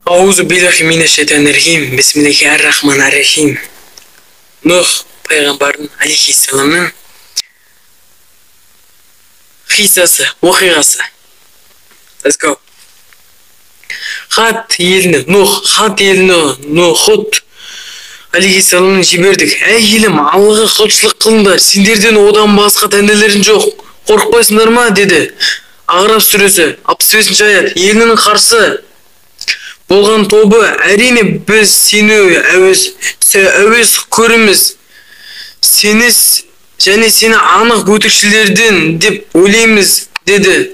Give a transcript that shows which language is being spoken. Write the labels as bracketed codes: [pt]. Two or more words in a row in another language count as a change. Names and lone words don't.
[ar] أعوذ بالله من الشيطان الرجيم بسم الله الرحمن الرحيم. [kk] Нух пайғамбардың алейхиссаламның қиссасы, оқиғасы. [en] Let's go. [kk] Хат еліне Нух алейхиссаламның жібердік. Әй елім, Аллаға құлшылық қылыңдар, сендерден одан басқа тәңірлерің жоқ. Қорықпайсыңдар ма? Деді. Ағраф сүресі 65-ші аят. Елінің қарсы болған тобы, әрине біз сені әуес көреміз, сені және сені анық өтірікшілерден деп ойлаймыз, деді.